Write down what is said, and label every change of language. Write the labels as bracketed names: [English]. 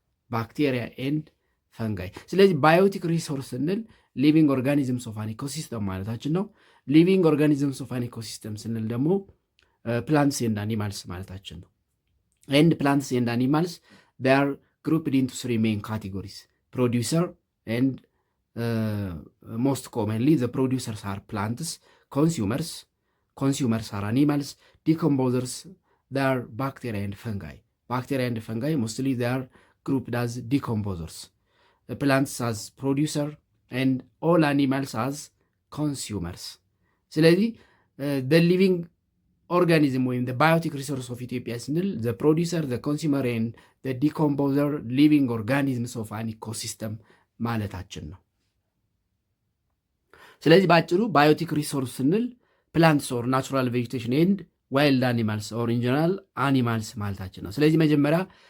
[Amharic] ባክቴሪያ ኤንድ ፈንጋይ። ስለዚህ ባዮቲክ ሪሶርስ ስንል [English] ሊቪንግ ኦርጋኒዝምስ ኦፍ አን ኢኮሲስተም [Amharic] ማለታችን ነው። ሊቪንግ ኦርጋኒዝምስ ኦፍ አን ኢኮሲስተም ስንል ደግሞ ፕላንትስ ኤንድ አኒማልስ ማለታችን ነው። ኤንድ ፕላንትስ ኤንድ አኒማልስ [English] they are grouped into three main categories: producer, and most commonly the producers are plants, consumers are animals, decomposers they are bacteria and fungi. Mostly they are grouped as decomposers, the plants as producer and all animals as consumers. [Amharic] ስለዚህ [English] the living [Amharic] ኦርጋኒዝም ወይም ባዮቲክ ሪሶርስ ኦፍ ኢትዮጵያ ስንል [English] ዘ ፕሮዲውሰር ዘ ኮንሱመር ኤንድ ዘ ዲኮምፖዘር ሊቪንግ ኦርጋኒዝምስ ኦፍ አን ኢኮሲስተም [Amharic] ማለታችን ነው። ስለዚህ በአጭሩ ባዮቲክ ሪሶርስ ስንል ፕላንትስ ኦር ናቹራል ቬጂቴሽን ኤንድ ዋይልድ አኒማልስ ኦር ኢንጀነራል አኒማልስ ማለታችን ነው። ስለዚህ መጀመሪያ